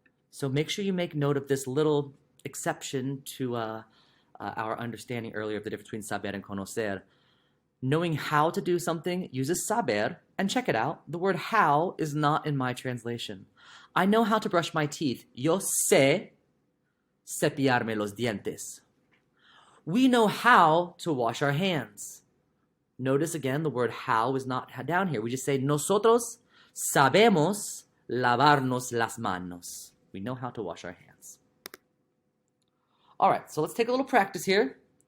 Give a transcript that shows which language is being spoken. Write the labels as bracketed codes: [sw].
[en] So make sure you make note of this little exception to our understanding earlier of the difference between saber and conocer. Knowing how to do something uses saber, and check it out, the word how is not in my translation. I know how to brush my teeth. [es] Yo sé cepillarme los dientes. [en] We know how to wash our hands. Notice again, the word how is not down here. We just say, nosotros sabemos lavarnos las manos. We know how to wash our hands. All right, so let's take a little practice here.